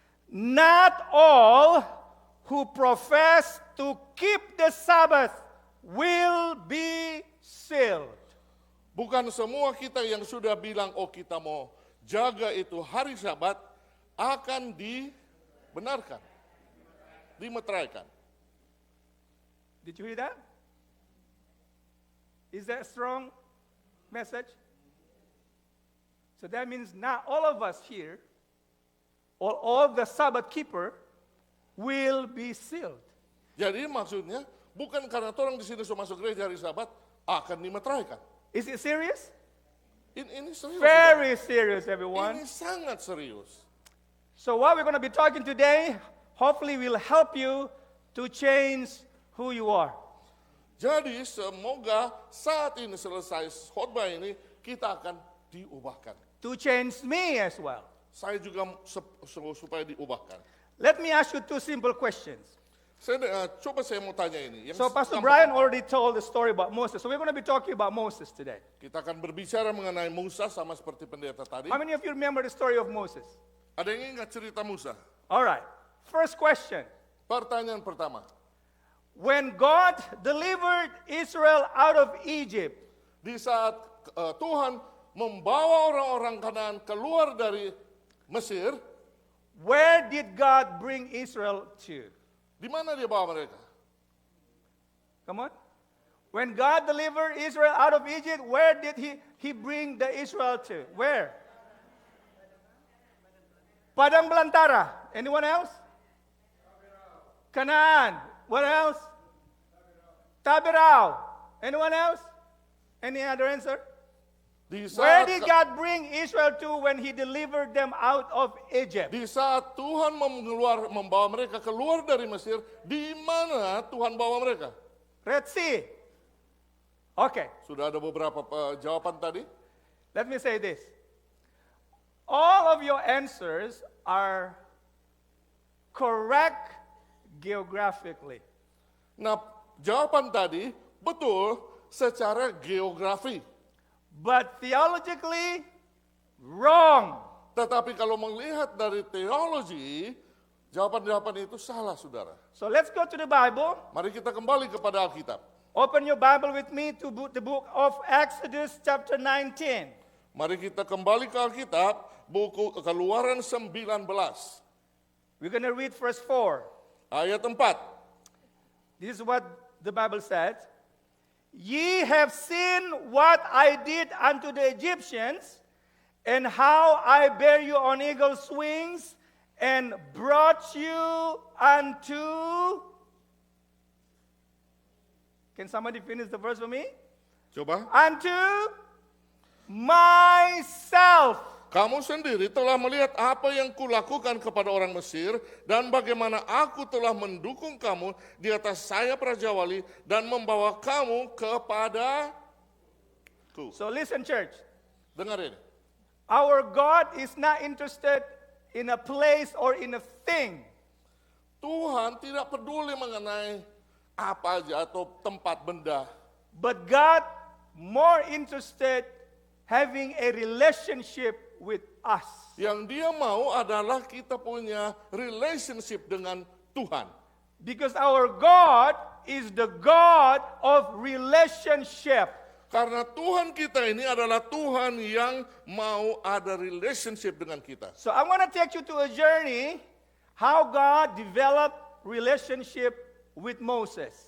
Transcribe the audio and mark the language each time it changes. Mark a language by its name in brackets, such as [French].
[English] not all who profess to keep the Sabbath will be sealed. [Indonesian] Bukan semua kita yang sudah bilang, oh kita mau jaga itu hari Sabat, akan dibenarkan, dimeteraikan. [English] Did you hear that? Is that a strong message? So that means not all of us here, or all the Sabbath keeper, will be sealed. [Indonesian] Jadi maksudnya bukan karena orang di sini sudah masuk gereja hari Sabat akan dimeteraikan. [English] Is it serious? [Indonesian] Ini serius. [English] Very serious, everyone. [Indonesian] Ini sangat serius. [English] So what we're going to be talking today, hopefully will help you to change who you are. [Indonesian] Jadi semoga saat ini selesai khotbah ini kita akan diubahkan. [English] To change me as well. [Indonesian] Saya juga supaya diubahkan. [English] Let me ask you two simple questions. [Indonesian] Coba saya mau tanya ini. [English] So Pastor Brian already told the story about Moses. So we're going to be talking about Moses today. [Indonesian] Kita akan berbicara mengenai Musa sama seperti pendeta tadi. [English] How many of you remember the story of Moses? [Indonesian] Ada yang ingat cerita Musa? [English] All right. First question. [Indonesian] Pertanyaan pertama. [English] When God delivered Israel out of Egypt, [Indonesian] Di saat Tuhan membawa orang-orang Kanaan keluar dari Mesir, [English] where did God bring Israel to? [Indonesian] di mana dia bawa mereka? [English] Come on. When God delivered Israel out of Egypt, where did he bring the Israel to? Where? [Indonesian] Padang Belantara. [English] Anyone else? Canaan. What else? Tabirao. Anyone else? Any other answer? [Indonesian] Di [English] Where [Indonesian] saat, [English] did God bring Israel to when he delivered them out of Egypt? [Indonesian] di saat Tuhan membawa mereka keluar dari Mesir, di mana Tuhan bawa mereka? [English] Red Sea. Okay, [Indonesian] Sudah ada beberapa jawaban tadi. [English] let me say this. All of your answers are correct geographically. [Indonesian] Nah, jawaban tadi betul secara geografi. [English] But theologically, wrong. [Indonesian] Tetapi kalau melihat dari teologi, jawaban-jawaban itu salah, saudara. [English] So let's go to the Bible. [Indonesian] Mari kita kembali kepada Alkitab. [English] Open your Bible with me to the book of Exodus chapter 19. [Indonesian] Mari kita kembali ke Alkitab, buku Keluaran 19. [English] We're going to read verse 4. [Indonesian] Ayat 4. [English] This is what the Bible says. Ye have seen what I did unto the Egyptians, and how I bare you on eagle's wings, and brought you unto... Can somebody finish the verse for me? [Indonesian] Coba. [English] Unto myself. [Indonesian] Kamu sendiri telah melihat apa yang kulakukan kepada orang Mesir, dan bagaimana aku telah mendukung kamu di atas sayap Raja Wali, dan membawa kamu kepadaku. [English] So listen, church. [Indonesian] Dengar ini. [English] Our God is not interested in a place or in a thing. [Indonesian] Tuhan tidak peduli mengenai apa aja atau tempat benda. [English] But God more interested having a relationship with us. [Indonesian] Yang dia mau adalah kita punya relationship dengan Tuhan. [English] Because our God is the God of relationship. [Indonesian] Karena Tuhan kita ini adalah Tuhan yang mau ada relationship dengan kita. [English] So I'm going to take you to a journey how God developed relationship with Moses.